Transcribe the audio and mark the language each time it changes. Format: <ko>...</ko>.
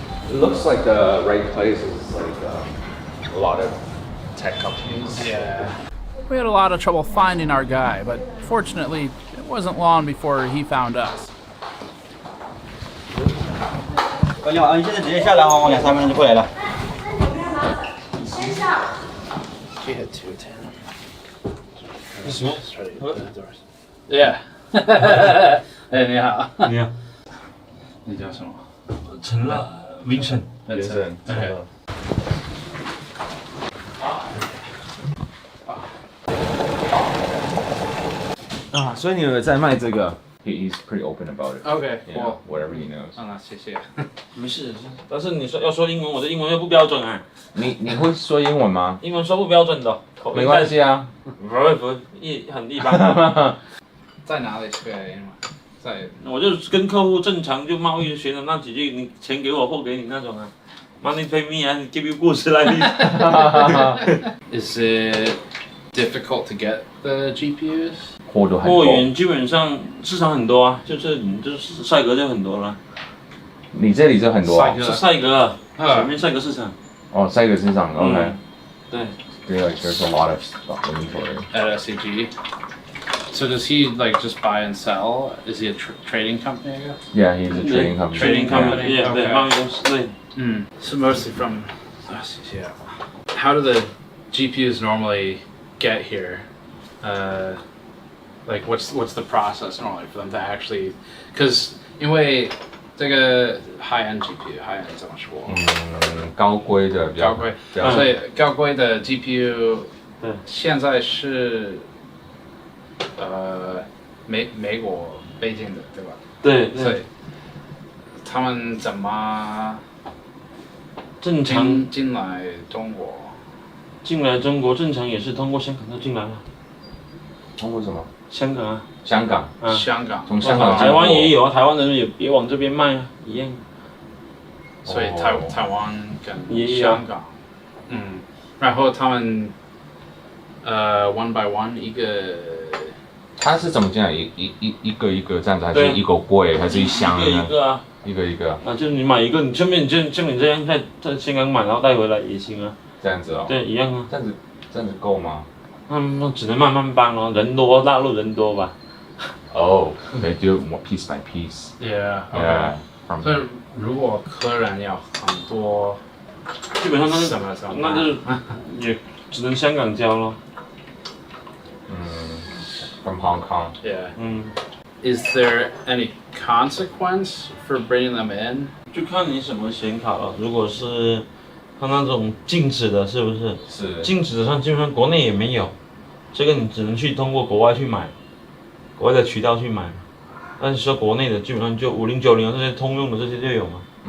<en>It looks like the right place is like a lot of tech companies. Yeah. We had a lot of trouble finding our guy, but fortunately, it wasn't long before he found us.</en> <zh>你好，你现在直接下来的话，我2-3分钟就过来了。先下。</zh> <en>She had 210.</en> <zh>Yeah. 哎，你好。你好。你叫什么？陈乐 Vincent。 Vincent。 Okay. 啊，所以你有在卖这个 ？</zh> <en>He's pretty open about it. Okay, Yeah, cool. whatever he knows.</en> <zh>啊，谢谢。没事，但是你说要说英文，我的英文又不标准啊。你会说英文吗？英文说不标准的，没关系啊。不很一般。在哪里学英文？在。我就跟客户正常就贸易学的那几句，你钱给我，货给你那种啊。</zh> <en>Money pay me and give you goods like this. Is it difficult to get the GPUs?</en> <zh>货源基本上市场很多啊，就是赛格就很多了。你这里就很多。是赛格，前面赛格市场。哦，赛格市场 ，OK。对。</zh> <en>Yeah, there's a lot of inventory. At SCG. So does he like just buy and sell? Is he a trading company? I guess. Yeah, he's a trading company. Trading company.</en> <zh>Yeah, 对，贸易公司对。</zh> <en>So mostly from. Yeah. How do the GPUs normally get here? Like what's the process normally for them to actually?</en> <zh>Because 因为这个 high-end GPU，high-end 怎么说？高规的比较。高规，所以高规的 GPU 现在是美国北京的，对吧？对。所以他们怎么正常进来中国？进来中国正常也是通过香港就进来了。通过什么？香港啊。香港。香港。从香港。台湾也有啊，台湾人也往这边卖啊，一样。所以台湾跟香港，然后他们</zh> <en>one by one</en> <zh>一个。他是怎么进来？一个一个这样子，还是一个柜，还是一箱呢？一个啊。一个一个。啊，就是你买一个，你顺便像你这样在香港买，然后带回来也行啊。这样子哦。对，一样啊。这样子够吗？那只能慢慢搬哦，人多，大陆人多吧。</zh> <en>Oh, they do it piece by piece. Yeah. Yeah.</en> <zh>所以如果客人要很多，基本上那就是也只能香港交咯。</zh> <en>From Hong Kong. Yeah. Is there any consequence for bringing them in?</en> <zh>就看你什么显卡了。如果是它那种静止的，是不是？是。静止的上基本上国内也没有，这个你只能去通过国外去买，国外的渠道去买。但是说国内的基本上就5090这些通用的这些就有嘛。</zh>